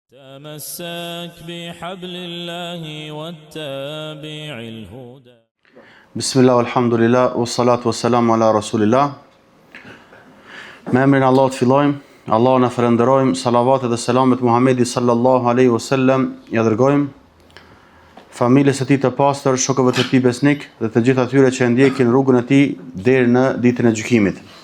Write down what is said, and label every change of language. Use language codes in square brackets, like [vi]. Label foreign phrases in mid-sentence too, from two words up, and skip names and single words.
[ar] تمسك بحبل الله واتبع الهدى. بسم الله والحمد لله والصلاة والسلام على رسول الله. [sq] Me emrin Allah të fillojmë, Allah në falenderojmë, salavatet dhe selamet Muhamedi [ar] صلى الله عليه وسلم [sq] ja dërgojmë, familjes së tij të pastër, shokëve të tij besnik dhe të gjithë atyre që ndjekin rrugën e tij deri në ditën e gjykimit.